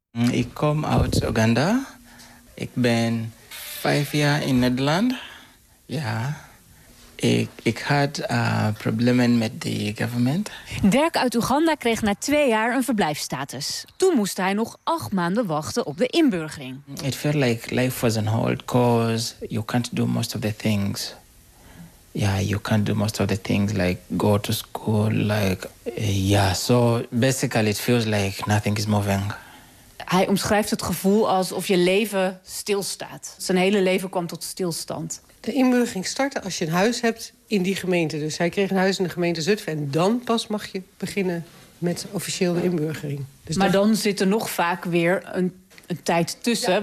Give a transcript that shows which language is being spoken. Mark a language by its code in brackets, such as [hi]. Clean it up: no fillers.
[nl] Ik kom uit Uganda. Ik ben 5 jaar in Nederland. Ja. Ik had problemen met de government. Dirk uit Oeganda kreeg na 2 jaar een verblijfsstatus. Toen moest hij nog 8 maanden wachten op de inburgering. [en] It felt like life was on hold because you can't do most of the things. Yeah, you can't do most of the things like go to school. So basically it feels like nothing is moving. [nl] Hij omschrijft het gevoel alsof je leven stilstaat. Zijn hele leven kwam tot stilstand. De inburgering startte als je een huis hebt in die gemeente. Dus hij kreeg een huis in de gemeente Zutphen. En dan pas mag je beginnen met officiële inburgering. Dus maar dan zit er nog vaak weer een tijd tussen. Ja.